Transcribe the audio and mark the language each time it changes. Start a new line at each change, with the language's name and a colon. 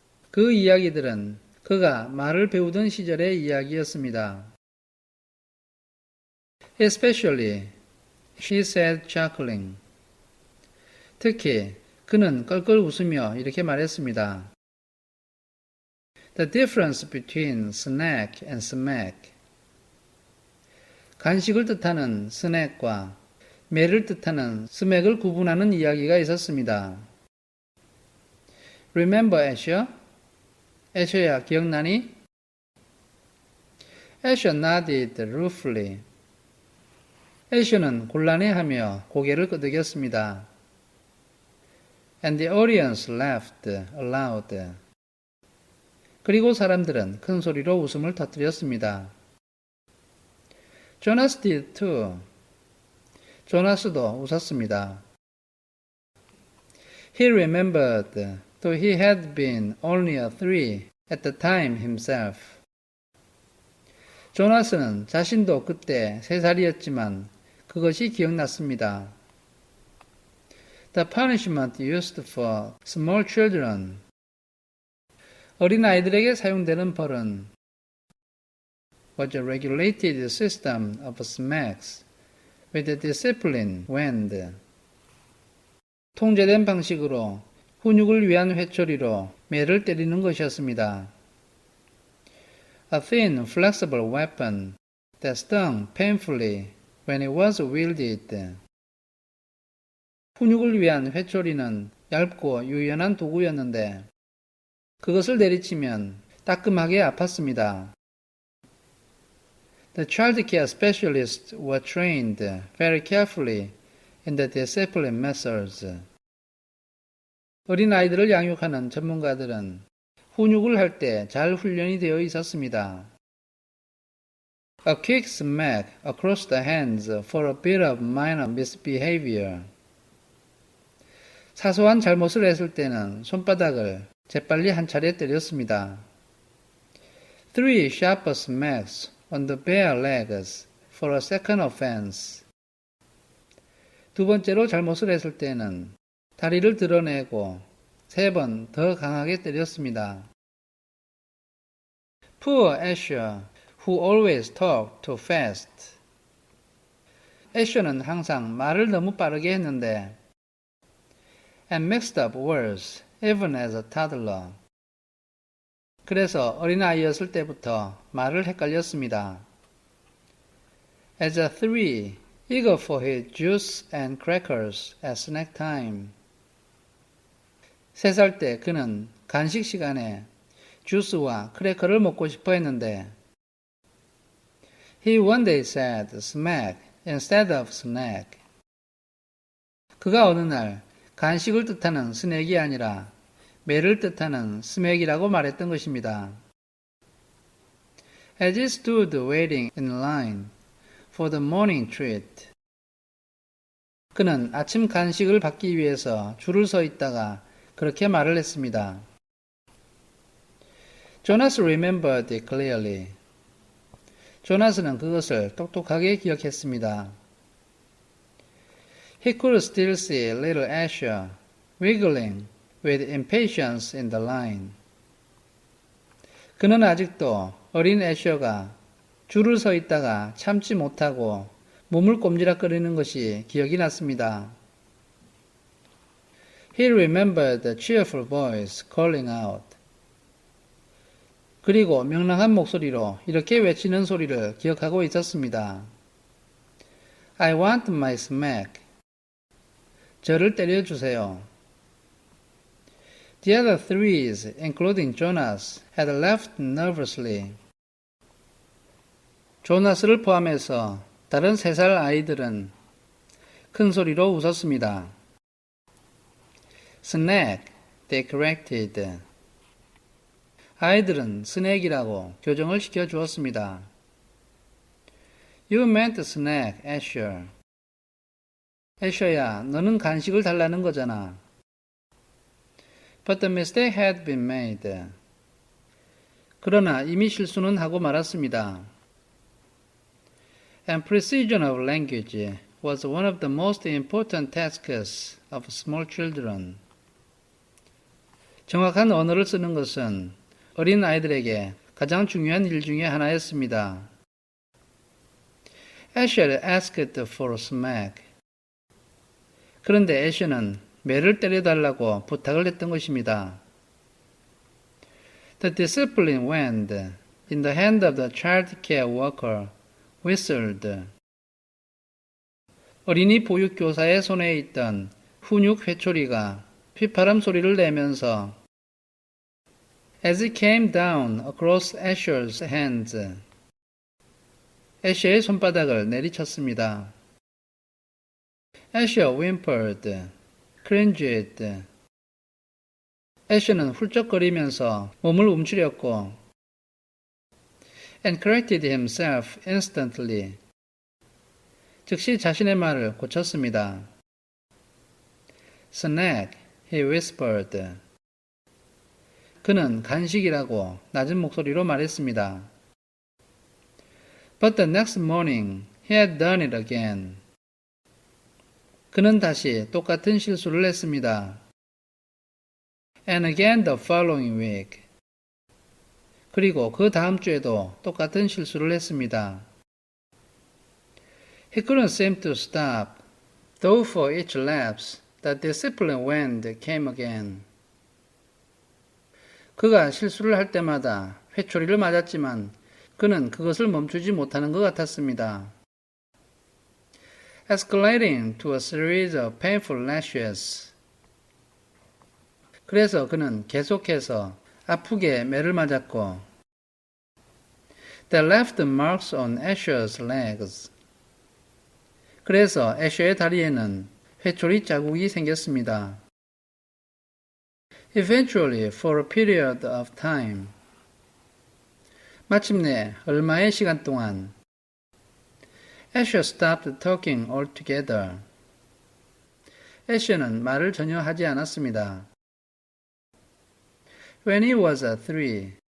Korean: 그 이야기들은 그가 말을 배우던 시절의 이야기였습니다.
English: Especially, she said chuckling.
Korean: 특히 그는 껄껄 웃으며 이렇게 말했습니다.
English: The difference between snack and smack.
Korean: 간식을 뜻하는 스낵과 매를 뜻하는 스맥을 구분하는 이야기가 있었습니다.
English: Remember Asher?
Korean: 애셔야 기억나니?
English: Asher nodded ruefully.
Korean: 애셔는 곤란해하며 고개를 끄덕였습니다.
English: And the audience laughed aloud.
Korean: 그리고 사람들은 큰 소리로 웃음을 터뜨렸습니다.
English: Jonas did too.
Korean: 조나스도 웃었습니다.
English: He remembered, though he had been only a 3 at the time himself.
Korean: 조나스는 자신도 그때 3살이었지만 그것이 기억났습니다.
English: The punishment used for small children.
Korean: 어린아이들에게 사용되는 벌은
English: was a regulated system of smacks with a disciplined wind.
Korean: 통제된 방식으로 훈육을 위한 회초리로 매를 때리는 것이었습니다.
English: A thin, flexible weapon that stung painfully when it was wielded.
Korean: 훈육을 위한 회초리는 얇고 유연한 도구였는데 그것을 내리치면 따끔하게 아팠습니다.
English: The child care specialists were trained very carefully in the discipline methods.
Korean: 어린아이들을 양육하는 전문가들은 훈육을 할 때 잘 훈련이 되어 있었습니다.
English: A quick smack across the hands for a bit of minor misbehavior.
Korean: 사소한 잘못을 했을 때는 손바닥을 재빨리 한 차례 때렸습니다.
English: 3 sharper smacks on the bare legs for a second offense.
Korean: 두 번째로 잘못을 했을 때는 다리를 드러내고 3번 더 강하게 때렸습니다.
English: Poor Asher, who always talked too fast.
Korean: 애셔는 항상 말을 너무 빠르게 했는데
English: and mixed up words even as a toddler.
Korean: 그래서 어린아이였을 때부터 말을 헷갈렸습니다.
English: As a 3, eager for his juice and crackers at snack time.
Korean: 3살 때 그는 간식 시간에 주스와 크래커를 먹고 싶어 했는데
English: He one day said smack instead of snack.
Korean: 그가 어느 날 간식을 뜻하는 스낵이 아니라 매를 뜻하는 스맥이라고 말했던 것입니다.
English: As he stood waiting in line for the morning treat.
Korean: 그는 아침 간식을 받기 위해서 줄을 서 있다가 그렇게 말을 했습니다.
English: Jonas remembered it clearly.
Korean: 조나스는 그것을 똑똑하게 기억했습니다.
English: He could still see little Asher wiggling with impatience in the line.
Korean: 그는 아직도 어린 애셔가 줄을 서 있다가 참지 못하고 몸을 꼼지락거리는 것이 기억이 났습니다.
English: He remembered the cheerful voice calling out.
Korean: 그리고 명랑한 목소리로 이렇게 외치는 소리를 기억하고 있었습니다.
English: I want my smack.
Korean: 저를 때려주세요.
English: The other 3s, including Jonas, had laughed nervously.
Korean: 조나스를 포함해서 다른 3살 아이들은 큰 소리로 웃었습니다.
English: Snack, they corrected.
Korean: 아이들은 스낵이라고 교정을 시켜주었습니다.
English: You meant snack, Asher.
Korean: 애셔야, 너는 간식을 달라는 거잖아.
English: But the mistake had been made.
Korean: 그러나 이미 실수는 하고 말았습니다.
English: And precision of language was one of the most important tasks of small children.
Korean: 정확한 언어를 쓰는 것은 어린 아이들에게 가장 중요한 일 중에 하나였습니다.
English: Asher asked for a smack.
Korean: 그런데 애셔는 매를 때려달라고 부탁을 했던 것입니다.
English: The discipline wand in the hand of the child care worker whistled.
Korean: 어린이 보육교사의 손에 있던 훈육 회초리가 휘파람 소리를 내면서
English: as it came down across Asher's hands.
Korean: 애셔의 손바닥을 내리쳤습니다.
English: Asher whimpered, cringed.
Korean: 애셔는 훌쩍거리면서 몸을 움츠렸고
English: and corrected himself instantly.
Korean: 즉시 자신의 말을 고쳤습니다.
English: Snack, he whispered.
Korean: 그는 간식이라고 낮은 목소리로 말했습니다.
English: But the next morning, he had done it again.
Korean: 그는 다시 똑같은 실수를 했습니다.
English: And again the following week.
Korean: 그리고 그 다음 주에도 똑같은 실수를 했습니다.
English: He couldn't seem to stop, though for each lapse the discipline wand came again.
Korean: 그가 실수를 할 때마다 회초리를 맞았지만 그는 그것을 멈추지 못하는 것 같았습니다.
English: Escalating to a series of painful lashes.
Korean: 그래서 그는 계속해서 아프게 매를 맞았고
English: That left marks on Asher's legs.
Korean: 그래서 애셔의 다리에는 회초리 자국이 생겼습니다.
English: Eventually, for a period of time.
Korean: 마침내 얼마의 시간 동안
English: Asher stopped talking altogether.
Korean: 애셔는 말을 전혀 하지 않았습니다.
English: When he was 3.